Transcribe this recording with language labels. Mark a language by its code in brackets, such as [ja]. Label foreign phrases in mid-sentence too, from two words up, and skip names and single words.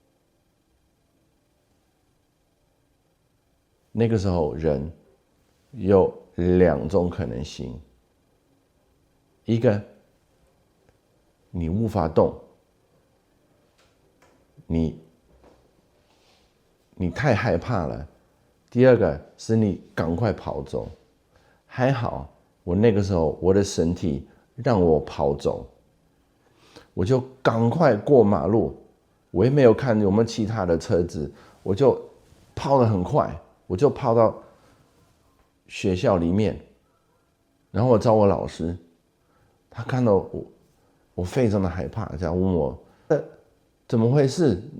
[zh] 那個時候人有2種可能性，一個你無法動，你太害怕了；第二個是你趕快跑走。還好，我那個時候我的身體讓我跑走，我就趕快過馬路，我也沒有看有沒有其他的車子，我就跑得很快，我就跑到學校裡面，然後我找我老師，他看到我非常的害怕，這樣問我怎麼回事，